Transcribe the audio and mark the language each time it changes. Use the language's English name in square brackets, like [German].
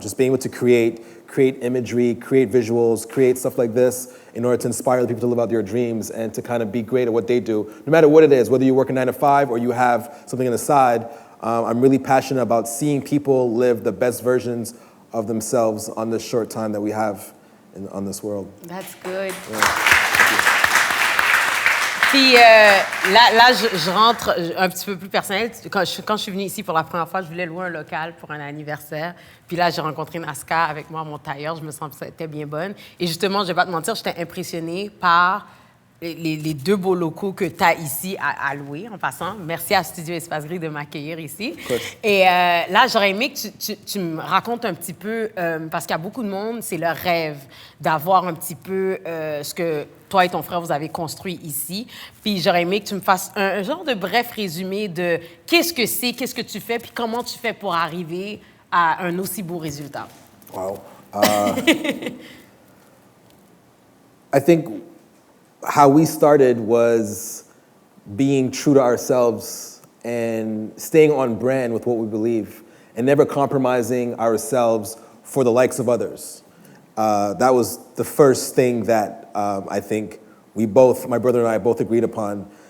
[English] Just being able to create imagery, create visuals, create stuff like this in order to inspire the people to live out their dreams and to kind of be great at what they do. No matter what it is, whether you work a 9 to 5 or you have something on the side, I'm really passionate about seeing people live the best versions of themselves on this short time that we have on this world. That's good. Yeah. [French] Puis là je rentre un petit peu plus personnel. Quand je suis venue ici pour la première fois, je voulais louer un local pour un anniversaire. Puis là, j'ai rencontré Naska avec moi, mon tailleur. Je me sentais bien bonne. Et justement, je vais pas te mentir, j'étais impressionnée par les 2 beaux locaux que tu as ici à louer, en passant. Merci à Studio Espace Gris de m'accueillir ici. Et là, j'aurais aimé que tu me racontes un petit peu, parce qu'il y a beaucoup de monde, c'est leur rêve d'avoir un petit peu ce que toi et ton frère, vous avez construit ici. Puis j'aurais aimé que tu me fasses un genre de bref résumé de qu'est-ce que tu fais, puis comment tu fais pour arriver à un aussi beau résultat. [English] Wow. I think how we started was being true to ourselves and staying on brand with what we believe and never compromising ourselves for the likes of others. That was the first thing that I think my brother and I both agreed upon.